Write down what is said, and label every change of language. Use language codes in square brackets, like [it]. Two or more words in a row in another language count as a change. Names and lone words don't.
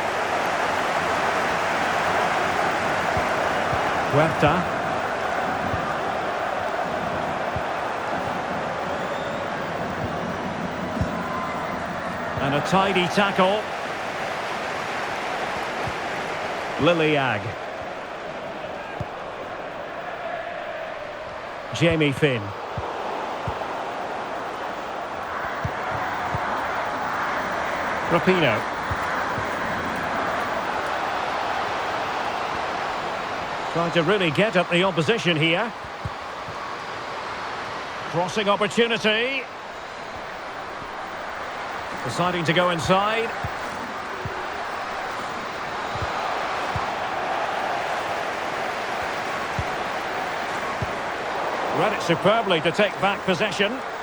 [en] Huerta. And a tidy tackle. Lily-Ag. Jamie Finn. Rapinoe. Trying to really get at the opposition here. Crossing opportunity. Deciding to go inside. Read it superbly to take back possession.